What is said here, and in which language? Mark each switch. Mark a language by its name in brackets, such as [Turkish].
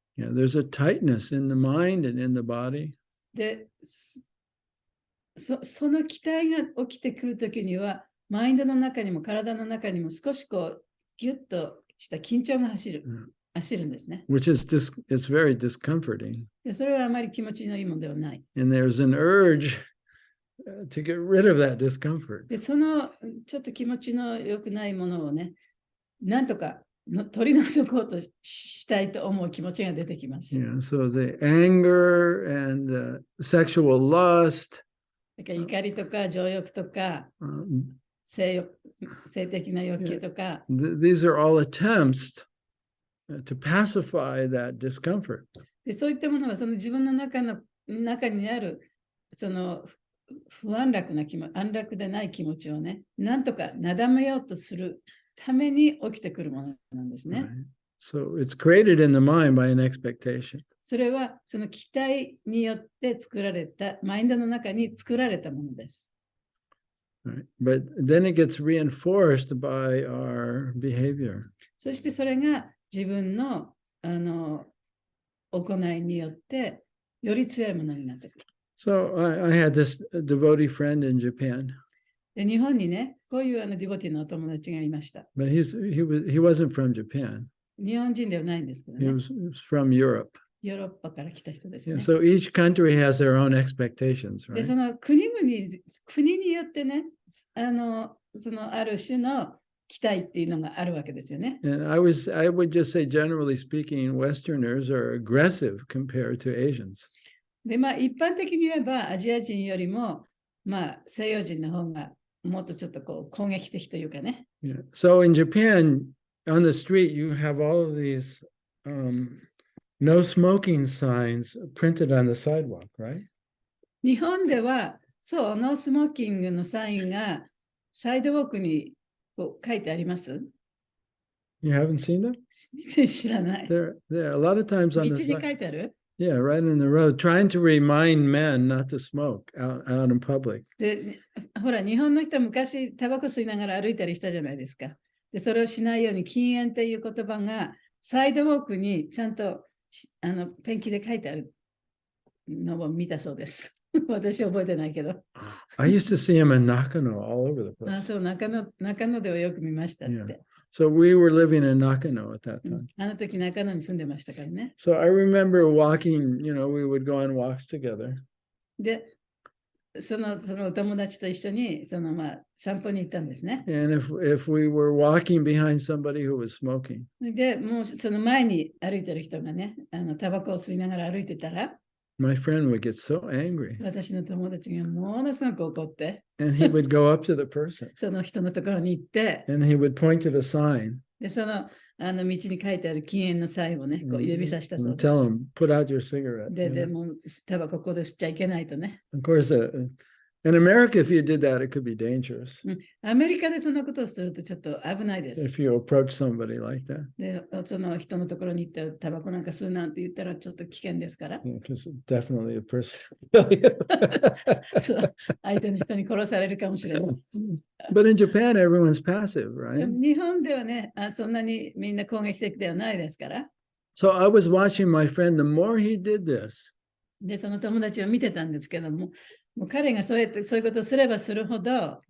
[English] Yeah, there's a tightness in the mind and in the body. [Japanese] で、その期待が起きてくるときには、マインドの中にも体の中にも少しこう、ギュッとした緊張が走るんですね。 [English] Which is it's very discomforting. [Japanese] で、それはあまり気持ちのいいものではない。 [English] And there's an urge to get rid of that discomfort. [Japanese] で、そのちょっと気持ちの良くないものをね、なんとか取り除こうとしたいと思う気持ちが出てきます。 [English] Yeah, so the anger and the sexual lust, [Japanese] だから怒りとか情欲とか、性的な欲求とか、 [English] these are all attempts to pacify that discomfort. [Japanese] で、そういったものはその自分の中にあるその不安楽な安楽でない気持ちをね、なんとかなだめようとするために起きてくるものなんですね。 [English] Right? So it's created in the mind by an expectation. [Japanese] それはその期待によって作られた、マインドの中に作られたものです。 [English] Right? But then it gets reinforced by our behavior. [Japanese] そしてそれが自分の行いによってより強いものになってくる。 [English] So I had this devotee friend in Japan. [Japanese] で、日本にね、こういうディボティのお友達がいました。 [English] But he wasn't from Japan. [Japanese] 日本人ではないんですけどね。 [English] He was from Europe. [Japanese] ヨーロッパから来た人ですね。 [English] So each country has their own expectations, [Japanese] で、 [English] right? [Japanese] その国によってね、そのある種の期待っていうのがあるわけですよね。 [English] And I would just say, generally speaking, Westerners are aggressive compared to Asians. [Japanese] で、一般的に言えば、アジア人よりも、西洋人の方がもっとちょっとこう攻撃的というかね。 [English] Yeah. So in Japan, on the street, you have all of these no smoking signs printed on the sidewalk, right? [Japanese] 日本では、そう、ノースモーキングのサインがサイドウォークにこう書いてあります？ [English] You haven't seen them? [Japanese] 知らない。 [English] There, a lot of times [Japanese] 道 [English] on [Japanese] に [English] the [Japanese] 書 [English] side. [Japanese] いてある？ [English] Yeah, right in the road, trying to remind men not to smoke out in public. [Japanese] で、ほら、日本の人は昔、タバコ吸いながら歩いたりしたじゃないですか。で、それをしないように禁煙っていう言葉がサイドウォークにちゃんとペンキで書いてあるのを見たそうです。私覚えてないけど。 [English] I used to see him in Nakano all over the place. [Japanese] そう、中野ではよく見ましたって。 [English] Yeah. So we were living in Nakano at that time. [Japanese] あの時中野に住んでましたからね。 [English] So I remember walking, we would go on walks together. [Japanese] で、そのお友達と一緒に散歩に行ったんですね。 [English] And if we were walking behind somebody who was smoking, [Japanese] で、もうその前に歩いてる人がね、タバコを吸いながら歩いてたら、 [English] my friend would get so angry. [Japanese] 私の友達がものすごく怒って、 [English] And he would go up to the person [Japanese] その人のところに行って、 [English] and he would point to the sign [Japanese] で、その道に書いてある禁煙のサインをね、こう指さしたそう [English] and [Japanese] で [English] tell [Japanese] す。 [English] him, put out your cigarette. [Japanese] で、もうタバコここで吸っちゃいけないとね。 [English] Of course, In America, if you did that, it could be dangerous. [Japanese] アメリカでそんなことをするとちょっと危ないです。 [English] If you approach somebody like that. [Japanese] で、その人のところに行ってタバコなんか吸うなんて言ったらちょっと危険ですから。 [English] Because definitely a person. [Japanese] そう、相手の人に殺されるかもしれない。 [English] But in Japan, everyone's passive, [Japanese] で [English] right? [Japanese] も日本ではねそんなにみんな攻撃的ではないですから。 [English] So I was watching my friend, the more he did this, [Japanese] で、その友達を見てたんですけども、もう彼がそういうことをすればするほど、